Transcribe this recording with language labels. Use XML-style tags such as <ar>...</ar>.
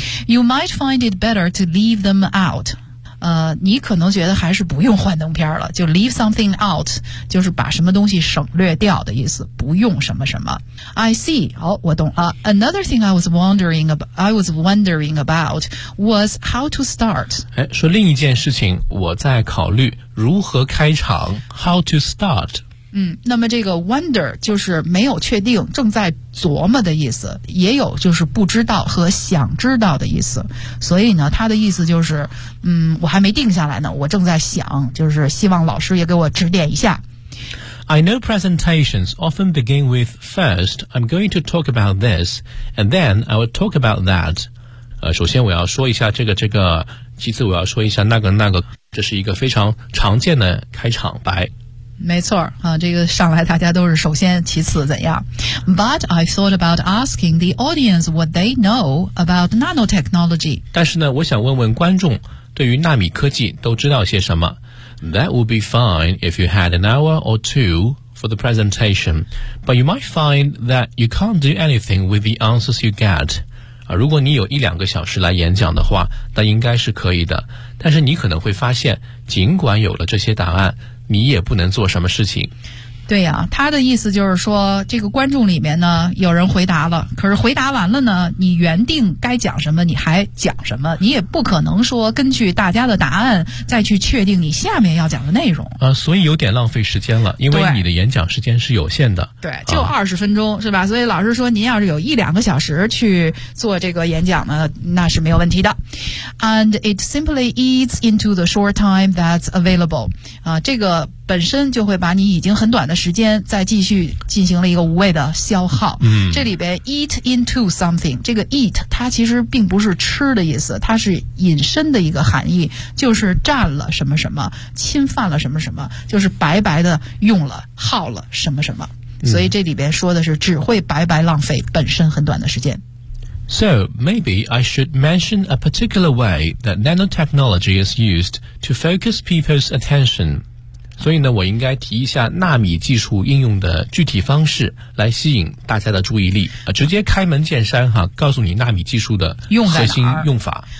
<en>You might find it better to leave them out</en> <zh>你可能觉得还是不用幻灯片了就</zh> <en>leave something out</en> <zh>就是把什么东西省略掉的意思不用什么什么</zh> <en>I see.</en> <zh>好，我懂了。</zh> <en>Another thing I was wondering about was how to start.</en> <zh>哎，说另一件事情，我在考虑如何开场。</zh> <en>How to start?</en> <zh>那么这个 wonder 就是没有确定，正在琢磨的意思，也有就是不知道和想知道的意思。所以呢，它的意思就是，我还没定下来呢，我正在想，就是希望老师也给我指点一下。</zh> <en>I know presentations often begin with first, I'm going to talk about this, and then I will talk about that.</en> <zh>首先我要说一下这个，其次我要说一下那个，这是一个非常常见的开场白。没错，这个上来大家都是首先其次怎样。</zh> <en>But I thought about asking the audience what they know about nanotechnology.</en> <zh>但是呢，我想问问观众对于纳米科技都知道些什么。</zh> <en>That would be fine if you had an hour or two for the presentation, but you might find that you can't do anything with the answers you get.</en> <zh>如果你有一两个小时来演讲的话，那应该是可以的。但是你可能会发现，尽管有了这些答案，你也不能做什么事情。对呀，他的意思就是说，这个观众里面呢，有人回答了，可是回答完了呢，你原定该讲什么，你还讲什么，你也不可能说根据大家的答案再去确定你下面要讲的内容。所以有点浪费时间了，因为你的演讲时间是有限的。对，就20分钟，是吧？所以老师说，您要是有一两个小时去做这个演讲呢，那是没有问题的。</zh> <en>And it simply eats into the short time that's available.</en> <zh>这个本身就会把你已经很短的时间再继续进行了一个无谓的消耗。这里边</zh> <en>eat into something,</en> <zh>这个 eat, 它其实并不是吃的意思，它是隐身的一个含义，就是占了什么什么，侵犯了什么什么，就是白白的用了，耗了什么什么。所以这里边说的是只会白白浪费本身很短的时间。</zh> <en>So, maybe I should mention a particular way that nanotechnology is used to focus people's attention.</en> <zh>所以呢，我应该提一下纳米技术应用的具体方式，来吸引大家的注意力。直接开门见山哈，告诉你纳米技术的核心用法。</zh>